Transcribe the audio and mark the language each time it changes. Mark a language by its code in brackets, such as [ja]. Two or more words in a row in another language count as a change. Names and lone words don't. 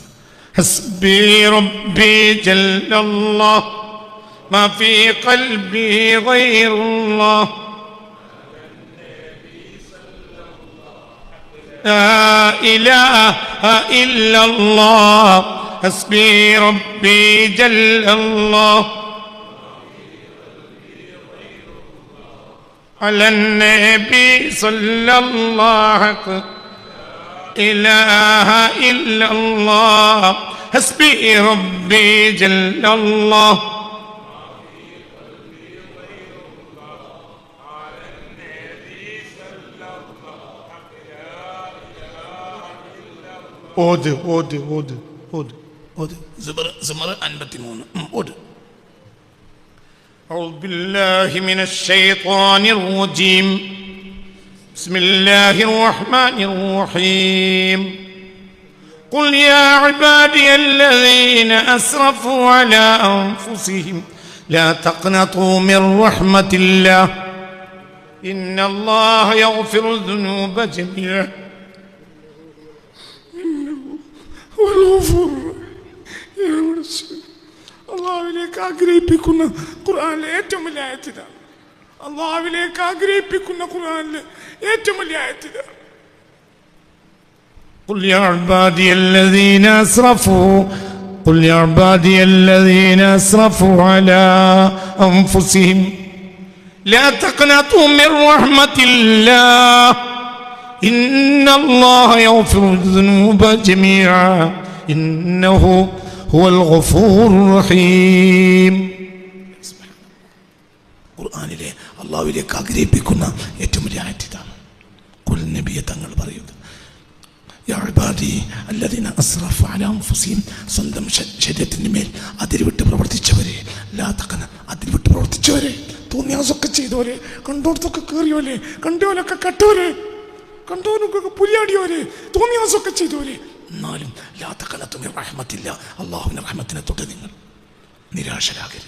[ar] حسبي ربي جل الله ما في قلبي غير الله لا إله إلا الله حسبي ربي جل الله على النبي صلى الله إله إلا الله حسبي ربي جل الله [ml] ഓത് ഓത് ഓത് ഓത് ഓത്. സുമർ 53 ഓത്. [ar] أعوذ بالله من الشيطان الرجيم بسم الله الرحمن الرحيم قل يا عبادي الذين أسرفوا على أنفسهم لا تقنطوا من رحمة الله إن الله يغفر الذنوب جميعا إنه هو الغفور الرحيم. [ml] അള്ളാഹുവിലേക്ക് ആഗ്രഹിപ്പിക്കുന്ന ഖുർആനിലെ ഏറ്റവും വലിയ ആയത്തിലാണ്. അള്ളാഹുവിലേക്ക് ആഗ്രഹിപ്പിക്കുന്ന ഖുർആനിലെ ഏറ്റവും വലിയ ആയത്തിലാണ്. [ar] قل يا عبادي الذين أسرفوا قل يا عبادي الذين أسرفوا على أنفسهم لا تقنطوا من رحمة الله إن الله يغفر الذنوب جميعا إنه هو الغفور الرحيم. [ml] ഖുർആനിലെ അള്ളാഹുവിലേക്ക് ആഗ്രഹിപ്പിക്കുന്ന ഏറ്റവും വലിയ ആയത്താണ്. ഖുൽ നബിയെ തങ്ങൾ പറയുക, [ar] يا عبادي الذين أسرفوا على أنفسهم, [ml] സ്വന്തം ശരീരത്തിന്റെ മേൽ അതിരുവിട്ട് പ്രവർത്തിച്ചവരെ, [ar] لا تقن, [ml] അതിരുവിട്ട് പ്രവർത്തിച്ചവരെ, തോന്നിയാസൊക്കെ ചെയ്തവരെ, കണ്ടോടത്തൊക്കെ കയറിയോലെ, കണ്ടോലൊക്കെ കട്ടവരെ, കണ്ടോനൊക്കെ പുലിയാടിയോരെ, തോന്നിയാസൊക്കെ ചെയ്തവരെ, എന്നാലും [ar] لا تقنطوا من رحمة الله, [ml] അല്ലാഹുവിന്റെ റഹ്മത്തിനെ തൊട്ട് നിങ്ങൾ നിരാശരാകരുത്.